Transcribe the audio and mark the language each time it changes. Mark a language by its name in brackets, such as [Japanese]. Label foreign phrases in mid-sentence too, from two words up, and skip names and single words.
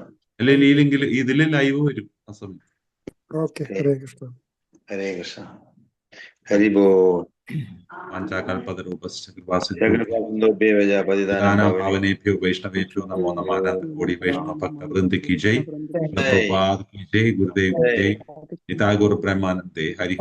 [Malayalam] അല്ലെങ്കിൽ ഈ ലിങ്കിൽ ഇതില് ലൈവ് വരും ആ സമയം. ഓക്കെ, ഹരേ കൃഷ്ണ. ഹരേ കൃഷ്ണ. ഹരിബോ. [Sanskrit] ഭാവനേഭ്യോ വൈഷ്ണവേഭ്യോ നമോ നമഃ. [Hindi] अनन्त कोटि वैष्णव भक्त वृन्द की जय. प्रभुपाद की जय. गुरुदेव की जय. निताय गौर ब्रह्मानंदे. हरि